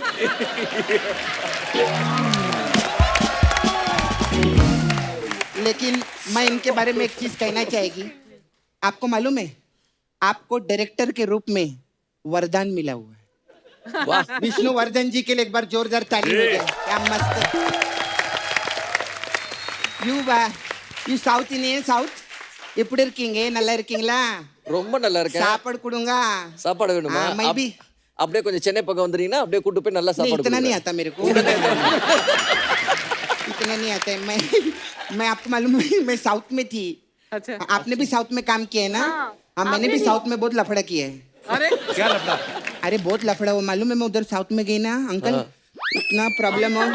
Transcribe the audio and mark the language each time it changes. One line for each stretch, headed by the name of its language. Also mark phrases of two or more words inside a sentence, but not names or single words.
Hindi: लेकिन मैं इनके बारे में एक चीज कहना चाहेगी। आपको मालूम है, आपको डायरेक्टर के रूप में वरदान मिला हुआ है। वाह विष्णुवर्धन जी के लिए एक बार जोरदार ताली हो जाए। क्या मस्त।
English: you South Indian South
Tamil: எப்படி இருக்கீங்க? நல்லா இருக்கீங்களா? ரொம்ப நல்லா இருக்கேன். சாப்பாடு கொடுங்க. சாப்பாடு வேணுமா?
Hindi: मैं भी
Tamil: அப்படியே கொஞ்சம் சென்னை பக்கம் வந்துறீங்கன்னா அப்படியே கூட்டு போய் நல்லா
Hindi: नहीं,
Tamil: சாப்பாடு
Hindi: इतना नहीं
Tamil: கொடுங்க.
Hindi: आता मेरे को। इतना नहीं आता है। मैं आपको मालूम है, मैं साउथ में थी। अच्छा। आपने भी साउथ में काम किया है ना? हाँ, मैंने भी साउथ में बहुत लफड़ा किया है। अरे क्या लफड़ा? अरे बहुत लफड़ा हुआ, मालूम है। मैं उधर साउथ में गई ना अंकल, इतना प्रॉब्लम हो।